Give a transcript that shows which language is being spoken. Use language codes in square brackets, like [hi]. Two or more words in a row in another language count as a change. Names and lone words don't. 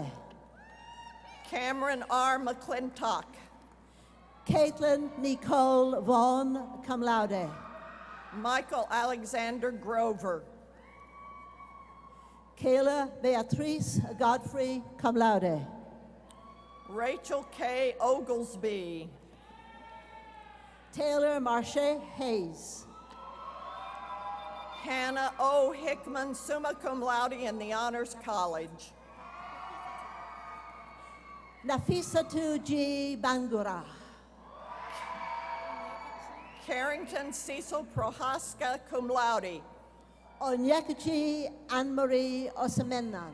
[en] Cameron R. McClintock. Caitlin Nicole Vaughn, [la] cum laude. [en] Michael Alexander Grover. Kayla Beatrice Godfrey, [la] cum laude. [en] Rachel K. Oglesby. Taylor Marche Hayes. Hannah O. Hickman, [la] summa cum laude [en] in the Honors College. Nafisatu G. Bangura. Carrington Cecil Prohaska, [la] cum laude. [en] Onyekachi Anne-Marie Osamenan.